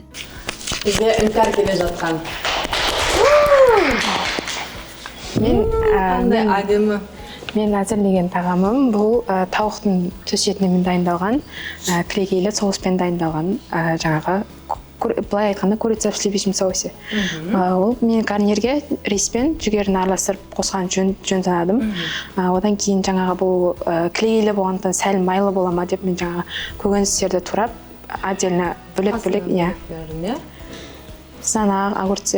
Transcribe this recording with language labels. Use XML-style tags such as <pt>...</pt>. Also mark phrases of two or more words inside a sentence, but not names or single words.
<kk>Бізге Іңкәр келе жатқан. Қандай әдемі. Мен әзірлеген тағамым бұл тауықтың түс етінен дайындалған, кілегейлі соуспен дайындалған жаңағы былай айтқанда</kk> <ru>курица в сливочном соусе.</ru> <kk>Ол мен гарнирге риспен жүгерін араластырып қосқан жөн санадым. Одан кейін жаңағы бұл кілегейлі болғандықтан сәл майлы бола ма деп мен жаңағы көкөністерді турап отдельно бөлек-бөлек, иә.</kk> <ru>Сана, огурцы.</ru>